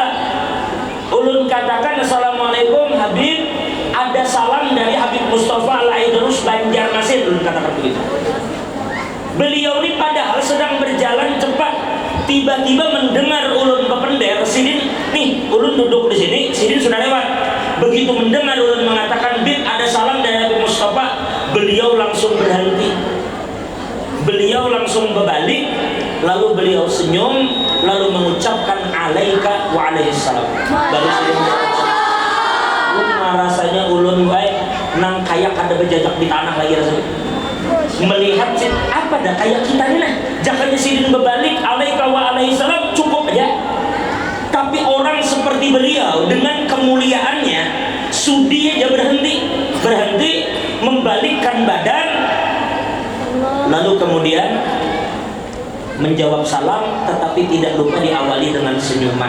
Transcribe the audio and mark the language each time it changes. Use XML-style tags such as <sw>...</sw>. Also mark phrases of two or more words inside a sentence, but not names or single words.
<id>Ulun katakan, Assalamualaikum Habib, ada salam dari Habib Mustafa Al-Aidrus Banjarmasin. Ulun katakan begitu. Beliau ini padahal sedang berjalan cepat, tiba-tiba mendengar ulun bepender, Sidin, nih ulun duduk di sini, Sidin sudah lewat. Begitu mendengar ulun mengatakan, Bib, ada salam dari Habib Mustafa, beliau langsung berhenti. Beliau langsung berbalik, lalu beliau senyum, lalu mengucapkan</id> <ar>عليك وعليه السلام.</ar> <bjn>Baru Sidin rasanya ulun baik nang kayak ada berjajak di tanah lagi rasanya.</bjn> <id>Melihat apa dah kayak kita ini nah, jangan Sidin berbalik</id> <ar>عليك وعليه السلام</ar> <id>cukup aja. Tapi orang seperti beliau dengan kemuliaannya sudi aja berhenti membalikkan badan, lalu kemudian menjawab salam, tetapi tidak lupa diawali dengan senyuman.</id>